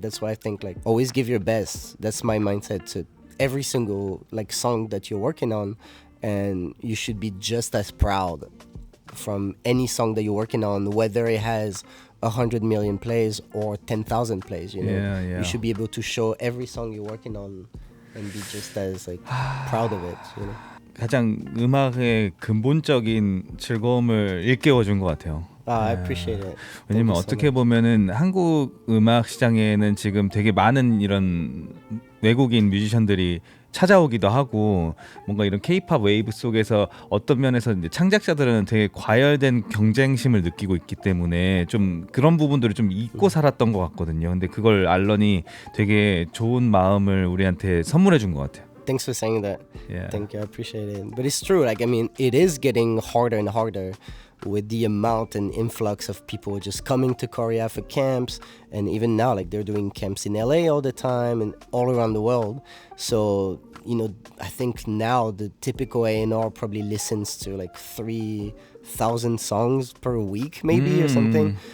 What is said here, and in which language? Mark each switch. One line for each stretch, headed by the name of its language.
English: That's why I think like always give your best. That's my mindset to every single like song that you're working on. And you should be just as proud from any song that you're working on, whether it has 100 million plays or 10,000 plays. You know, Yeah. you should be able to show every song you're working on and be just as like proud of it. You know.
Korean: 가장 음악의 근본적인 즐거움을 일깨워준 것 같아요.
English: I appreciate it.
Korean: 왜냐면
English: Thank you so
Korean: 어떻게
English: much.
Korean: 보면은 한국 음악 시장에는 지금 되게 많은 이런 외국인 뮤지션들이 찾아오기도 하고, 뭔가 이런 K-팝 웨이브 속에서 어떤 면에서 이제 창작자들은 되게 과열된 경쟁심을 느끼고 있기 때문에 좀 그런 부분들을 좀 잊고 살았던 것 같거든요. 근데 그걸 알런이 되게 좋은 마음을 우리한테 선물해 준 것 같아요.
English: Thanks for saying that. Yeah. Thank you. I appreciate it. But it's true. Like, I mean, it is getting harder and harder with the amount and influx of people just coming to Korea for camps. And even now, like, they're doing camps in LA all the time and all around the world. So you know, I think now the typical A&R probably listens to like 3,000 songs per week maybe or something.